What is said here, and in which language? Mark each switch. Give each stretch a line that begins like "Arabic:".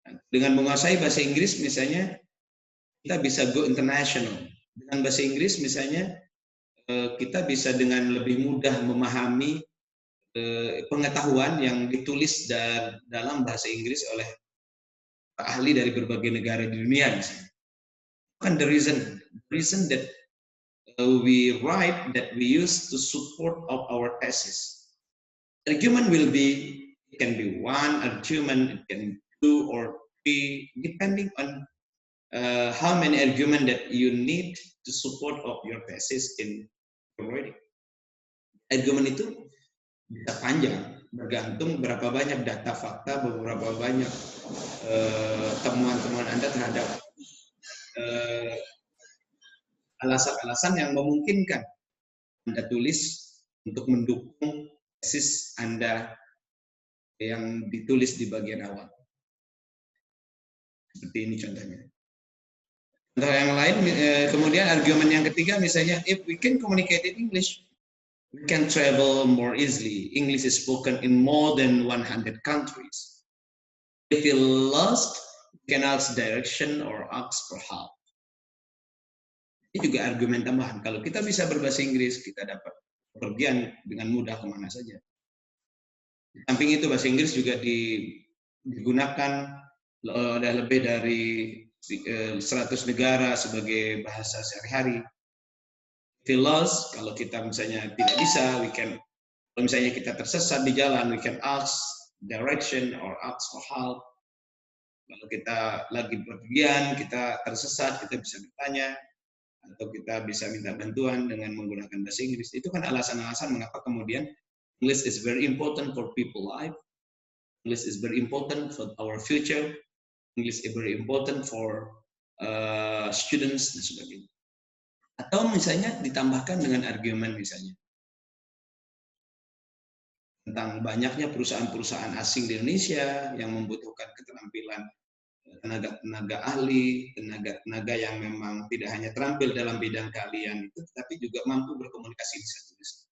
Indonesian: Dengan menguasai bahasa Inggris misalnya kita bisa
English: go international.
Indonesian: Dengan bahasa Inggris misalnya kita bisa dengan lebih mudah memahami pengetahuan yang ditulis dalam bahasa Inggris oleh ahli dari berbagai negara di dunia misalnya. Kan
English: the reason that we write that we use to support of our thesis. Argument it can be one argument, it can be 2 or 3, depending on how many argument that you need to support of your thesis in your writing.
Indonesian: Argument itu bisa panjang, bergantung berapa banyak data fakta, beberapa banyak temuan-temuan Anda terhadap alasan-alasan yang memungkinkan Anda tulis untuk mendukung tesis Anda yang ditulis di bagian awal. Seperti ini contohnya. Contoh yang lain, kemudian argumen yang ketiga misalnya,
English: if we can communicate in English, we can travel more easily. English is spoken in more than 100 countries. If you lost, you can ask direction or ask for help.
Indonesian: Ini juga argumen tambahan. Kalau kita bisa berbahasa Inggris, kita dapat bepergian dengan mudah kemana saja. Di samping itu bahasa Inggris juga digunakan oleh lebih dari 100 negara sebagai bahasa sehari-hari.
English: If we lost,
Indonesian: kalau kita misalnya tidak bisa, kalau misalnya kita tersesat di jalan,
English: we can ask direction or ask for help.
Indonesian: Kalau kita lagi bepergian, kita tersesat, kita bisa bertanya, atau kita bisa minta bantuan dengan menggunakan bahasa Inggris. Itu kan alasan-alasan mengapa kemudian
English: English is very important for people life. English is very important for our future. English is very important for students
Indonesian: dan sebagainya. Atau misalnya ditambahkan dengan argumen misalnya tentang banyaknya perusahaan-perusahaan asing di Indonesia yang membutuhkan keterampilan tenaga ahli, tenaga yang memang tidak hanya terampil dalam bidang keahlian itu, tapi juga mampu berkomunikasi bisa tulis.